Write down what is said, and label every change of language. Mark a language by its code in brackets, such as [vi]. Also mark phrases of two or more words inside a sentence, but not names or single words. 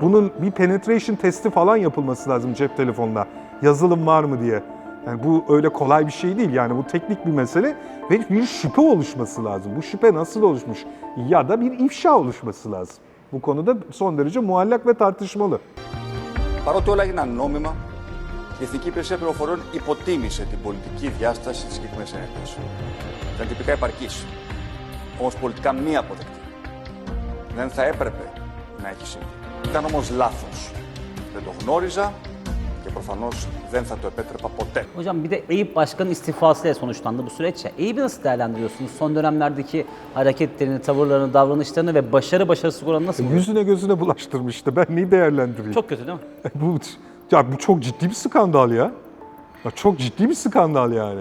[tr] Bunun bir penetration testi falan yapılması lazım cep telefonuna. Yazılım var mı diye. Yani bu öyle kolay bir şey değil. Yani bu teknik bir mesele ve bir şüphe oluşması lazım. Bu şüphe nasıl oluşmuş? Ya da bir ifşa oluşması lazım. Bu konuda son derece muallak ve tartışmalı. [el] Παρότι όλα έγιναν νόμιμα, η Εθνική Υπηρεσία Πληροφοριών υποτίμησε την πολιτική διάσταση της συγκεκριμένης ενέργειας. Ήταν τυπικά επαρκής, όμως πολιτικά μη αποδεκτή. Δεν θα έπρεπε να έχει συμβεί. Ήταν όμως λάθος. Δεν το γνώριζα και προφανώς δεν θα το επέτρεπα ποτέ. [tr] Hocam bir de Eyüp Başkan'ın istifasıyla sonuçlandı bu süreç ya. Eyüp'ü nasıl değerlendiriyorsunuz? Son dönemlerdeki hareketlerini, tavırlarını, davranışlarını ve başarısız oranı nasıl buluyorsunuz? Yüzüne gözüne bulaştırmıştı. Ben neyi değerlendireyim? Çok kötü değil mi? Bu çok ciddi bir skandal ya. Çok ciddi bir skandal yani.